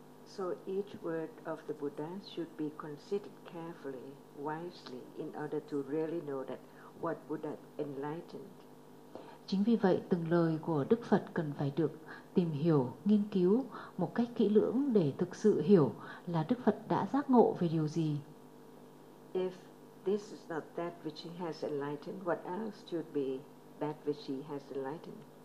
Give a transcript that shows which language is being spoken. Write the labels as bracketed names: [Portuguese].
[English] So each word of the Buddha should be considered carefully, wisely, in order to really know that what Buddha enlightened. [Vietnamese] Chính vì vậy, từng lời của Đức Phật cần phải được tìm hiểu, nghiên cứu một cách kỹ lưỡng để thực sự hiểu là Đức Phật đã giác ngộ về điều gì. [English] If this is not that which he has enlightened, what else should be that which he has enlightened?